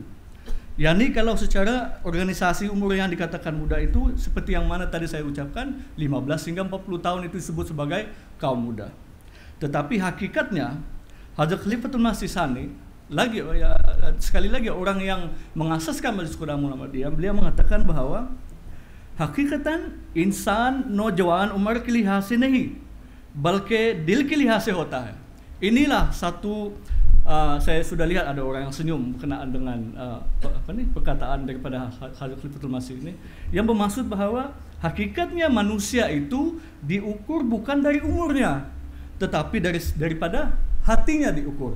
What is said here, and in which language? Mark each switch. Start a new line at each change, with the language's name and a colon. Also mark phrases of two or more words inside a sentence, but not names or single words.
Malay: Yani kalau secara organisasi umur yang dikatakan muda itu seperti yang mana tadi saya ucapkan, 15 hingga 40 tahun itu disebut sebagai kaum muda. Tetapi hakikatnya Hazrat Khalifatul Masih Sani sekali lagi orang yang mengasaskan Majlis Khudamul Ahmadiyah, beliau mengatakan bahwa hakikatan insan
Hindi: नौजवान उम्र के लिहाज से नहीं बल्कि दिल के लिहाज से होता है.
Malay: Inilah satu saya sudah lihat ada orang yang senyum berkenaan dengan perkataan daripada Hazrat Khalifatul Masih ini yang bermaksud bahwa hakikatnya manusia itu diukur bukan dari umurnya, tetapi daripada hatinya diukur.